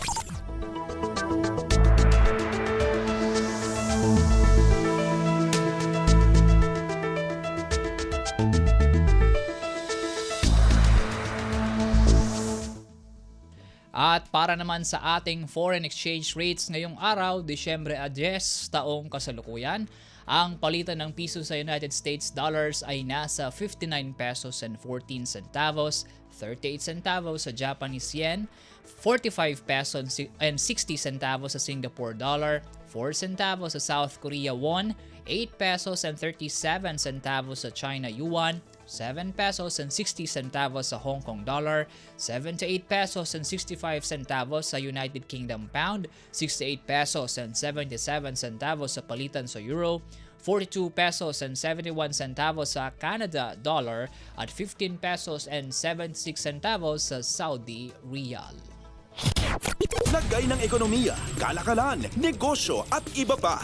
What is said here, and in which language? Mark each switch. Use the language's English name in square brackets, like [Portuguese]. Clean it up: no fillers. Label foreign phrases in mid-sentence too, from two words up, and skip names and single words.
[Filipino] At para naman sa ating [English] foreign exchange rates [Filipino] ngayong araw, Disyembre 10, taong kasalukuyan, ang palitan ng piso sa United States dollars ay nasa 59 [English] pesos and 14 centavos, [Filipino] 38 centavos sa Japanese yen, 45 [English] pesos and 60 centavos [Filipino] sa Singapore dollar, 4 centavos sa South Korea won, 8 [English] pesos and 37 centavos [Filipino] sa China yuan, 7 [English] pesos and 60 centavos [Filipino] sa Hong Kong dollar, 78 [English] pesos and 65 centavos [Filipino] sa United Kingdom pound, 68 [English] pesos and 77 centavos [Filipino] sa palitan sa euro, 42 [English] pesos and 71 centavos [Filipino] sa Canada dollar at 15 [English] pesos and 76 centavos [Filipino] sa Saudi riyal. Lagay ng ekonomiya, kalakalan, negosyo at iba pa.